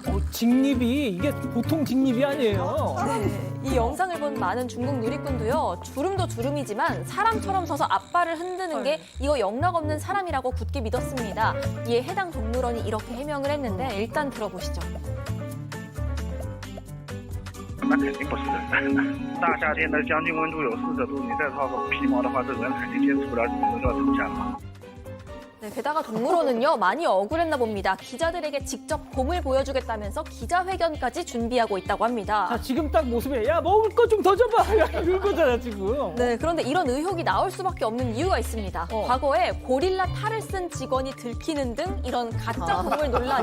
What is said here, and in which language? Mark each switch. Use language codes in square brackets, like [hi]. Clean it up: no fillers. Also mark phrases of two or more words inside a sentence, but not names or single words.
[ko] 직립이 이게 보통 직립이 아니에요. 네, 이 영상을 본 많은 중국 누리꾼도요. 주름도 주름이지만 사람처럼 서서 앞발을 흔드는 게 이거 영락없는 사람이라고 굳게 믿었습니다. 이에 해당 동물원이 이렇게 해명을 했는데 일단 들어보시죠. [zh] 那肯定不是人。大夏天的，将近温度有40度，你再套个皮毛的话，这人肯定接触不了，你们就要吵架了。 [ko] 네, 게다가 동물원은요 많이 억울했나 봅니다. 기자들에게 직접 곰을 보여주겠다면서 기자회견까지 준비하고 있다고 합니다. 자, 지금 딱 모습에 야 먹을 거 좀 더 줘봐. 약간 이런 거잖아 지금. 네, 그런데 이런 의혹이 나올 수밖에 없는 이유가 있습니다. 과거에 고릴라 탈을 쓴 직원이 들키는 등 이런 가짜 동물 논란이